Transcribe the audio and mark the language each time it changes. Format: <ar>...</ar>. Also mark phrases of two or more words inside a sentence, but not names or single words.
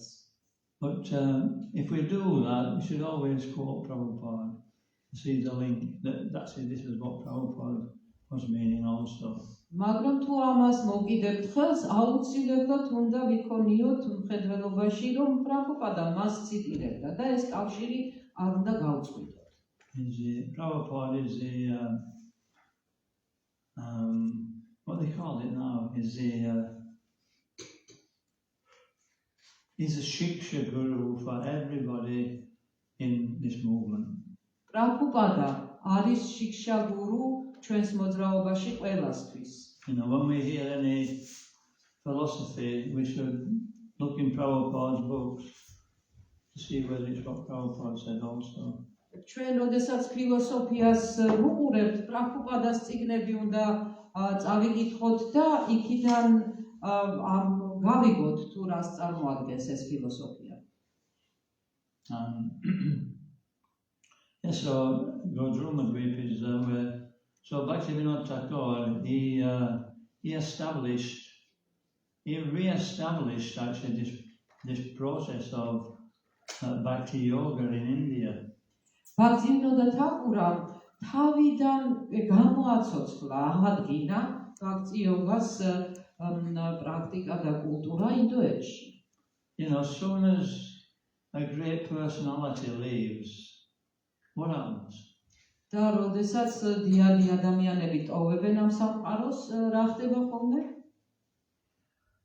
<en>But if we do that, we should always quote Prabhupada. See the link. That's it. This is what Prabhupada was meaning also.</en> <ka>მაგრამ თუ ამას მოგიდებთ ხელს, აუცილებლად უნდა ვიქონიოთ მხედველობაში, რომ პრაბჰუპადა მას ციტირებდა და ეს კავშირი არ უნდა გავწყვიტოთ.</ka> <en>Prabhupada is the what they call it now is he's a</en> <sa>shiksha guru</sa> <en>for everybody in this movement.</en> <ka>პრაბჰუპადა არის შიქშა გურუ ჩვენს მოძრაობაში ყველასთვის.</ka> <en>You know, when we hear any philosophy, we should look in Prabhupada's books to see whether it's what Prabhupada said also.</en> <ka>ჩვენ როდესაც ფილოსოფიას ვუყურებთ, პრაბჰუპადას წიგნები უნდა წავიკითხოთ და იქიდან გავიგოთ თუ რას წარმოადგენს ეს ფილოსოფია.</ka> <en>So Godrumadvip is where. So Bhaktivinoda Thakur, he re-established actually this process of Bhakti Yoga in India.</en> <ka>ბაქტივინოდა თაკურამ თავიდან გამოაცოცხლა, აღადგინა ბhakti yogas პრაქტიკა და კულტურა ინდოეთში.</ka> <en>You know, as soon as a great personality leaves, what happens?</en> <ka>და როდესაც დიადი ადამიანები ტოვებენ ამ სამყაროს, რა ხდება ხოლმე?</ka>